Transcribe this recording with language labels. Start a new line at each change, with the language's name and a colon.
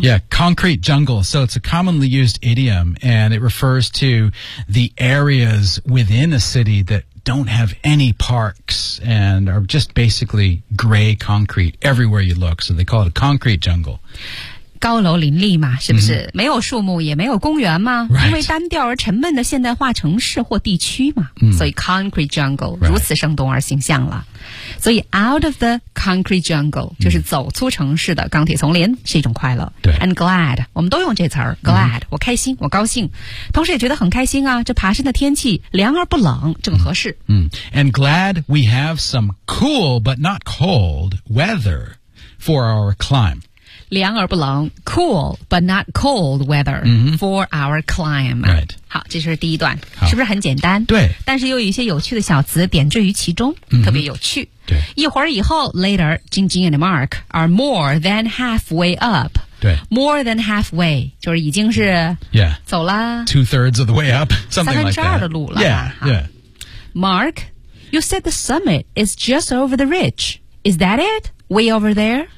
English: Yeah, concrete jungle. So it's a commonly used idiom and it refers to the areas within a city that don't have any parks and are just basically gray concrete everywhere you look. So they call it a concrete jungle.
Chinese: 高楼林立嘛，是不是、 mm-hmm. 没有树木也没有公园吗、
English: right.
Chinese: 因为单调而沉闷的现代化城市或地区嘛、 mm-hmm. 所以 concrete jungle、
English: right.
Chinese: 如此生动而形象了。所以 out of the concrete jungle、 mm-hmm. 就是走出城市的钢铁丛林是一种快乐。对 and glad 我们都用这词儿 glad、mm-hmm. 我开心我高兴，同时也觉得很开心啊，这爬山的天气凉而不冷正合适、 mm-hmm.
English: and glad we have some cool but not cold weather for our climb 凉而不冷 cool but not cold weather、 mm-hmm. for our climb、 right.
Chinese: 好这是第一段是不是很简单对但是又有一些有趣的小词点缀于其中、 mm-hmm. 特别有趣对
English: 一会儿以后 later 晶晶 and Mark are more than halfway up
Chinese: 对 more than halfway 就是已经是
English: yeah
Chinese: 走了
English: two thirds of the way up something like that
Chinese: 三分之二的路了
English: yeah, yeah Mark you said the summit is just over the ridge is that itWay over there?